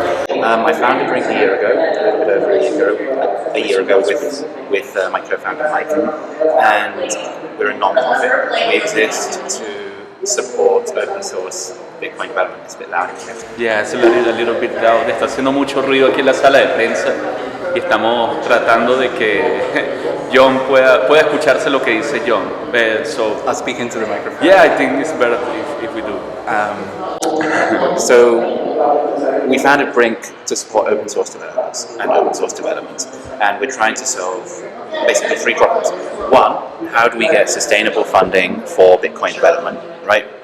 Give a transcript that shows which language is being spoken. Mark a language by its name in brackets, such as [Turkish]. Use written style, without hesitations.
[English] I founded Brink a little bit over a year ago with my co-founder Mike, and we're a non-profit. We exist to support open source Bitcoin development. It's a bit loud here. Yeah, it's a little bit loud. [Spanish] Está haciendo mucho ruido aquí en la sala de prensa y estamos tratando de que John pueda escucharse lo que dice John. [English] So I'll speak into the microphone. Yeah, I think it's better if we do. So we founded Brink to support open source developers and open source development, and we're trying to solve basically three problems. One, how do we get sustainable funding for Bitcoin development, right?